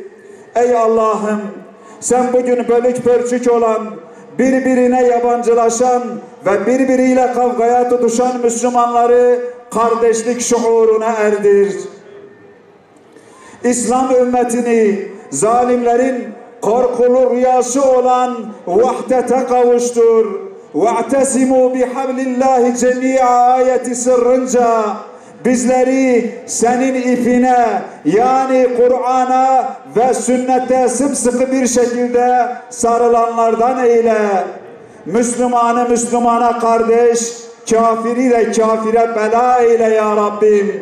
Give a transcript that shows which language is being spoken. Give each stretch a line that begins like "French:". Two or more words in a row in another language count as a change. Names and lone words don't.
Turkish: Ey Allah'ım, sen bugün bölük pörçük olan, birbirine yabancılaşan ve birbiriyle kavgaya tutuşan Müslümanları kardeşlik şuuruna erdir. İslam ümmetini zalimlerin korkulu rüyası olan vahdete kavuştur.
Arabic: وَاَعْتَسِمُوا بِحَبْلِ اللّٰهِ جَمِيعَ
Turkish: ayeti sırrınca bizleri senin ipine, yani Kur'an'a ve sünnete sımsıkı bir şekilde sarılanlardan eyle. Müslümanı Müslümana kardeş, kafiri de kafire bela eyle ya Rabbim.